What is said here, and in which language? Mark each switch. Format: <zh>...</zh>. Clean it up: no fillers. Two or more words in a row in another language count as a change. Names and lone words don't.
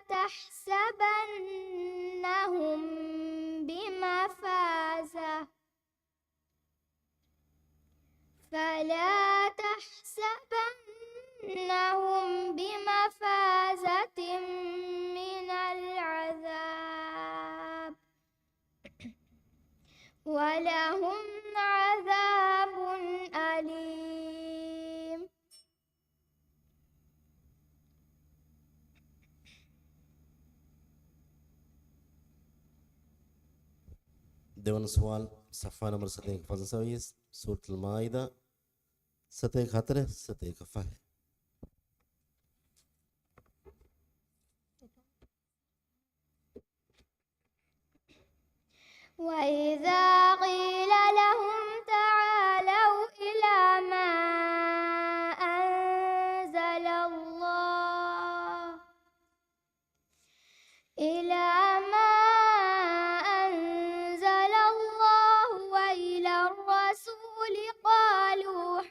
<ar>تحسبنهم بمفازة من العذاب ولهم عذاب أليم.</ar> <si>දෙවන සුවල් සෆා නම්බර 727 සූරතුල් මායිදා 714 715.</si> <ar>وإذا قيل لهم تعالوا إلى ما أنزل الله وإلى الرسول قالوا</ar>